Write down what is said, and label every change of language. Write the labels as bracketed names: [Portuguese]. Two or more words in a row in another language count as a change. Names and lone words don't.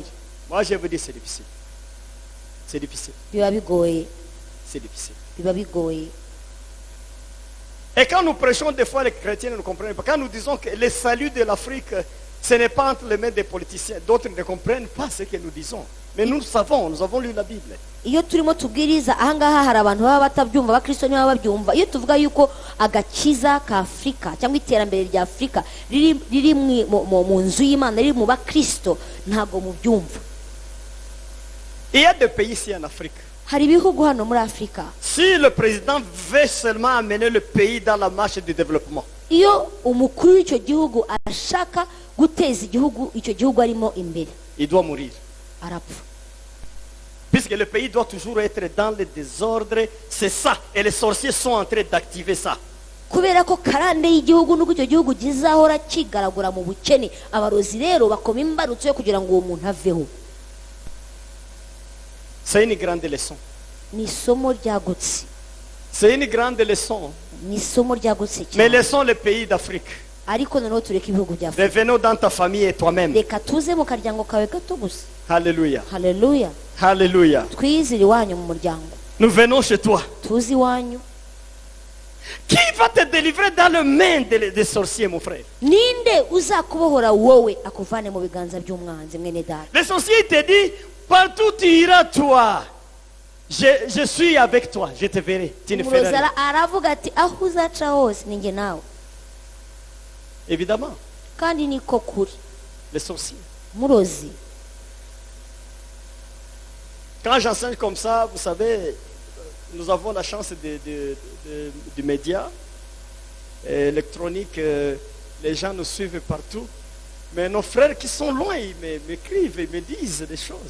[French] moi je vous dis c'est difficile. C'est difficile. [Kinyarwanda] biba bigoye, [French] C'est difficile. [Kinyarwanda] biba bigoye. [French] Et quand nous prêchons, des fois les chrétiens ne comprennent pas. Quand nous disons que le salut de l'Afrique, ce n'est pas entre les mains des politiciens. D'autres ne comprennent pas ce que nous disons. Mais nous savons, nous avons lu la Bible. [Kinyarwanda] Iyo turimo tubwiriza ahangaha hari abantu baba batabyumva, abakristo nibo baba babyumva. Iyo tuvuga yuko agakiza ka Afurika cyangwa iterambere rya Afurika riri mu nzu y'Imana, riri mu bakristo, ntabwo mubyumva. [French] Il y a des pays ici en Afrique. [Kinyarwanda] Hari ibihugu hano muri Afurika, [French] Si le président veut seulement amener le pays dans la marche du développement, [Kinyarwanda] iyo umukuru w'icyo gihugu ashaka guteza igihugu icyo gihugu arimo imbere, [French] il doit mourir. [Kinyarwanda] arapfa. [French] Puisque le pays doit toujours être dans le désordre, c'est ça. Et les sorciers sont en train d'activer ça. [Kinyarwanda] Kubera ko karande y'igihugu n'uko icyo gihugu gizahora kigaragura mu bukene, abarozi rero bakoma imbarutso yo kugira ngo uwo muntu aveho. [French] C'est une grande leçon. [Kinyarwanda] Ni isomo ryagutse, [French] C'est une grande leçon. [Kinyarwanda] ni isomo ryagutse [French] Mais [Kinyarwanda] cyane. [French] laissons le pays d'Afrique. [Kinyarwanda] Ariko noneho tureke ibihugu bya Afurika, [French] Revenons dans ta famille et toi-même. [Kinyarwanda] reka tuze mu karyango kawe gato gusa. [French] Alléluia. [Kinyarwanda] Haleluya. [French] Alléluia. [Kinyarwanda] Twizire iwanyu mu muryango, [French] Nous venons chez toi. [Kinyarwanda] tuzi iwanyu. [French] Qui va te délivrer dans les mains des sorciers, mon frère? [Kinyarwanda] Ninde uzakubohora wowe akuvane mu biganza by'umwanzi mwene data? [French] Le sorcier te dit, partout tu iras toi. Je suis avec toi, je te verrai. Tu ne feras [Kinyarwanda] Umurozi [French] rien. [Kinyarwanda] aravuga ati aho uzaca hose ni njye nawe. [French] Évidemment, [Kinyarwanda] Kandi niko kuri. [French] les sorciers. [Kinyarwanda] Murozi, [French] Quand j'enseigne comme ça, vous savez, nous avons la chance du média électronique. Les gens nous suivent partout. Mais nos frères qui sont loin, ils m'écrivent, ils me disent des choses.